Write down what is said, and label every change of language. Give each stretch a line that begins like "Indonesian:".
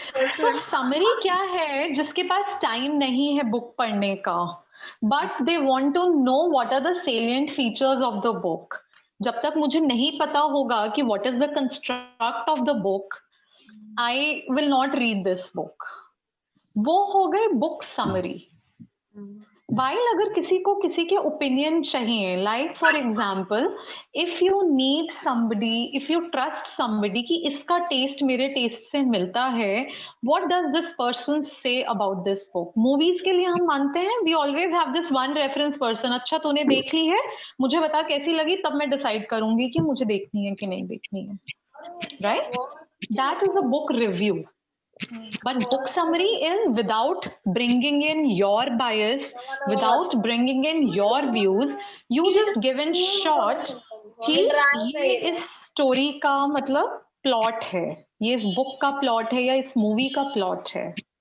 English: So
Hindi: summary क्या है? जिसके पास time नहीं है book पढ़ने का,
English: but they want to know what are the salient features of the book.
Hindi: जब तक मुझे नहीं पता होगा कि
English: what is the construct of the book, I will not read this book.
Hindi: वो हो गए book summary.
English: While
Hindi: अगर किसी को किसी के opinion चाहिए,
English: like for example, if you need somebody, if you trust somebody
Hindi: कि इसका taste मेरे taste से मिलता है,
English: what does this person say about this book? Movies
Hindi: के लिए हम मानते हैं,
English: we always have this one reference person.
Hindi: अच्छा तूने देख ली है, मुझे बता कैसी लगी, तब मैं decide करूंगी कि मुझे देखनी है कि नहीं देखनी है.
English: Right? That is a book review. But book summary is without bringing in your bias, without bringing in your views, you just give in short
Hindi: कि ये इस story का मतलब plot है,
English: ये इस book का plot है या इस movie का plot है.